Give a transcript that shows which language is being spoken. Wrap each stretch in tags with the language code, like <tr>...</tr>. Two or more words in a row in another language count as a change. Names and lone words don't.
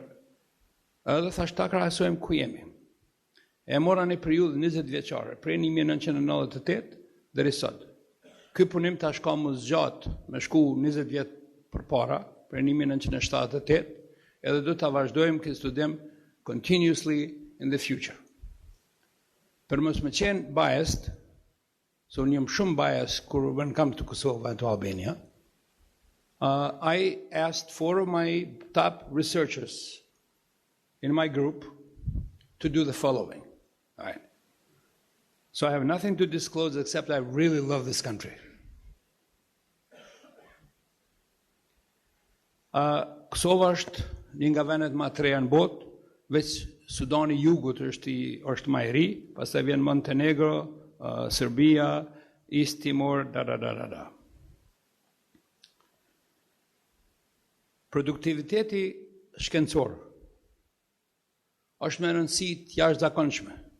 <sq>Edhe thash ta krahasojmë ku jemi. E mora një periudhë 20 vjeçare, prej 1998 deri sot. Ky punim tash ka më zgjat me shku 20 vjet përpara, prej 1978, edhe do ta vazhdojmë këtë studim</sq> <en>continuously in the future.</en> <sq>Për mos me qenë biased, so unë jam shumë biased</sq> <en>when it comes to Kosovo and to Albania, I asked 4 of my top researchers in my group to do the following. All right. So I have nothing to disclose except I really love this country.</en> <sq>Kosova është një nga vendet më të reja në botë, veç Sudani i Jugut është më i ri, pastaj vjen Montenegro, Serbia, East Timor, Produktiviteti shkencor është me rëndësi të jashtëzakonshme.</sq>